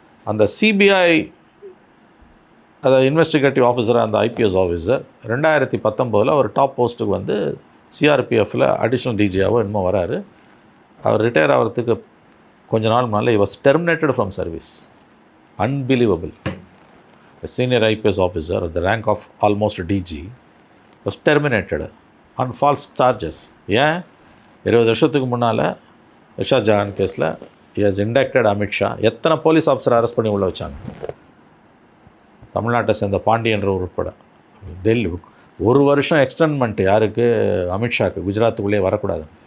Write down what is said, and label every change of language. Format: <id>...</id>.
<ta>அந்த சிபிஐ அதை இன்வெஸ்டிகேட்டிவ் ஆஃபீஸராக அந்த ஐபிஎஸ் ஆஃபீஸர் 2019 அவர் டாப் போஸ்ட்டுக்கு வந்து சிஆர்பிஎஃப்பில் அடிஷ்னல் டிஜியாவோ என்னமோ வராரு. அவர் ரிட்டையர் ஆகிறதுக்கு கொஞ்ச நாள் முன்னால்</ta> <en>he was terminated from service. Unbelievable. A senior IPS officer at the rank of almost DG was terminated on false charges.</en> <ta>ஏன் 20 வருஷத்துக்கு முன்னால் இஷா ஜஹான் கேஸில்</ta> <en>he has indicted</en> <ta>அமித்ஷா. எத்தனை போலீஸ் ஆஃபீஸர் அரெஸ்ட் பண்ணி உள்ள வச்சாங்க? தமிழ்நாட்டை சேர்ந்த பாண்டியன்ற உட்பட. டெல்லி 1 வருஷம் எக்ஸ்டென்மெண்ட் யாருக்கு? அமித்ஷாவுக்கு. குஜராத்துக்குள்ளேயே வரக்கூடாது.</ta>